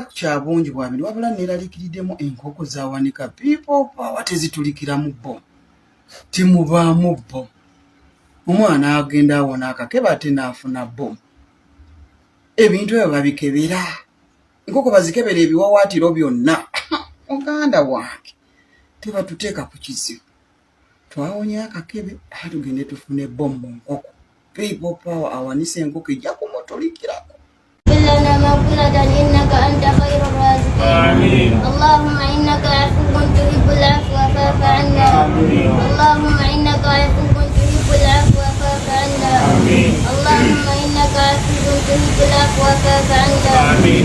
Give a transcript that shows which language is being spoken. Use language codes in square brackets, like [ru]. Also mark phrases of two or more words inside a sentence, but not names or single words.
[lg] ku kya bungi bwabiri wabula neeraliikiriddemu enkoko zawanika [en] people power [lg] tezitulikiramu bo timubaamu bo omwana agenda awona akakeba ate naafuna bo ebintu ebyo babikebera enkoko bazikebera ebiwawaatiro byonna muganda wange tebatuteeka ku kizibu twawonye akakebe tugende tufune bo mu nkoko [en] people power [lg] awanisa enkoko ejja kumutulikirako. [ar] لنا مغفرة إنك أنت خير الرازقين آمين. اللهم إنك عفو تحب العفو فاعف عنا آمين. اللهم إنك عفو تحب العفو فاعف عنا آمين. اللهم إنك عفو تحب العفو فاعف عنا آمين.